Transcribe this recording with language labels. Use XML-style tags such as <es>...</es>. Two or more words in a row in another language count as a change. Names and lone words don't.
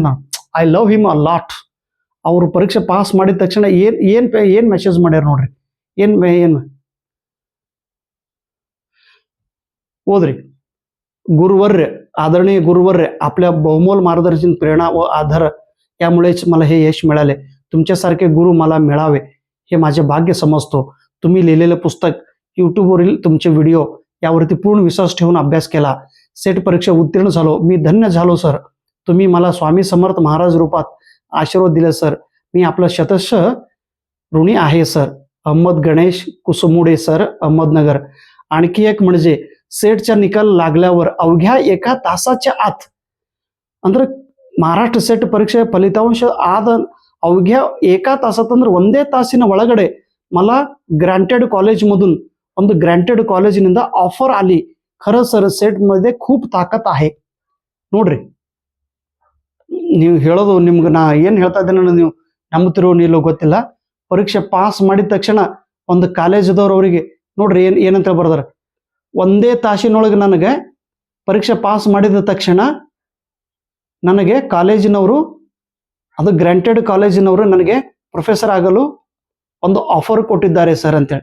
<kn>ನಾನು</kn> <en>I love him a lot.</en> <kn>ಅವರು ಪರೀಕ್ಷೆ ಪಾಸ್ ಮಾಡಿದ ತಕ್ಷಣ ಏನ್ ಮೆಸೇಜ್ ಮಾಡ್ಯಾರ ನೋಡ್ರಿ. ಏನ್ ಓದ್ರಿ.</kn> <mr>गुरुवर्य, आदरणीय गुरुवर्य, आपल्या बहुमोल मार्गदर्शन प्रेरणा व आधार यामुळेच मला हे यश मिळाले. तुमच्यासारखे गुरु मला मिळावे हे माझे भाग्य समजतो. तुम्ही लिहिलेले पुस्तक, यूट्यूबवरील तुमचे व्हिडिओ यावरती पूर्ण विश्वास ठेवून अभ्यास केला. सेट परीक्षा उत्तीर्ण झालो. मी धन्य झालो सर. तुम्ही मला स्वामी समर्थ महाराज रूपात आशीर्वाद दिले सर. मी आपलं शतशः ऋणी आहे सर. अहमद गणेश कुसमुडे सर, अहमदनगर. आणखी एक म्हणजे सेटचा निकाल लागल्यावर अवघ्या 1 तासाच्या आत</mr> <kn>ಅಂದ್ರೆ ಮಹಾರಾಷ್ಟ್ರ ಸೆಟ್ ಪರೀಕ್ಷೆ ಫಲಿತಾಂಶ ಆದ</kn> <mr>अवघ्या 1 तासात</mr> <kn>ಅಂದ್ರೆ 1 ತಾಸಿನ ಒಳಗಡೆ</kn> <mr>मला</mr> <en>granted college</en> <kn>ಒಂದು ಗ್ರಾಂಟೆಡ್ ಕಾಲೇಜಿನಿಂದ ಆಫರ್</kn> <mr>आली. खरं सर सेट मध्ये खूप ताकद आहे.</mr> <kn>ನೋಡ್ರಿ, ನೀವು ಹೇಳೋದು ನಿಮ್ಗೆ ನಾ ಏನ್ ಹೇಳ್ತಾ ಇದ್ದೇನೆ ನೀವು ನಂಬುತ್ತಿರೋ ನೀಲೋ ಗೊತ್ತಿಲ್ಲ. ಪರೀಕ್ಷೆ ಪಾಸ್ ಮಾಡಿದ ತಕ್ಷಣ ಒಂದು ಕಾಲೇಜದವ್ರು ಅವರಿಗೆ ನೋಡ್ರಿ ಏನಂತ ಬರ್ದಾರ, 1 ತಾಸಿನೊಳಗೆ ನನಗೆ ಪರೀಕ್ಷೆ ಪಾಸ್ ಮಾಡಿದ ತಕ್ಷಣ ನನಗೆ ಕಾಲೇಜಿನವರು, ಅದು ಗ್ರಾಂಟೆಡ್ ಕಾಲೇಜಿನವರು ನನಗೆ ಪ್ರೊಫೆಸರ್ ಆಗಲು ಒಂದು ಆಫರ್ ಕೊಟ್ಟಿದ್ದಾರೆ ಸರ್ ಅಂತೇಳಿ.</kn>